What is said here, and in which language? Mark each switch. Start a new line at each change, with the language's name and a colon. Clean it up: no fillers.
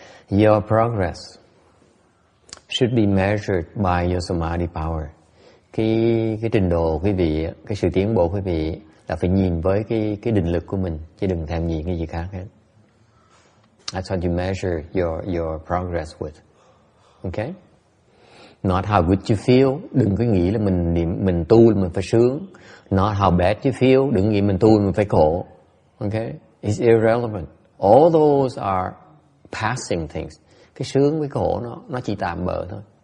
English: Your progress should be measured by your samadhi power.
Vietnamese: Cái trình độ quý vị, cái sự tiến bộ quý vị là phải nhìn với cái định lực của mình, chứ đừng thèm nhìn cái gì khác hết.
English: That's what you measure your progress with. Okay? Not how good you feel.
Vietnamese: Đừng có nghĩ là mình tu là mình phải sướng.
English: Not how bad you feel.
Vietnamese: Đừng nghĩ mình tu là mình phải khổ.
English: Okay? It's irrelevant. All those are passing things.
Vietnamese: Cái sướng với khổ nó chỉ tạm bợ thôi.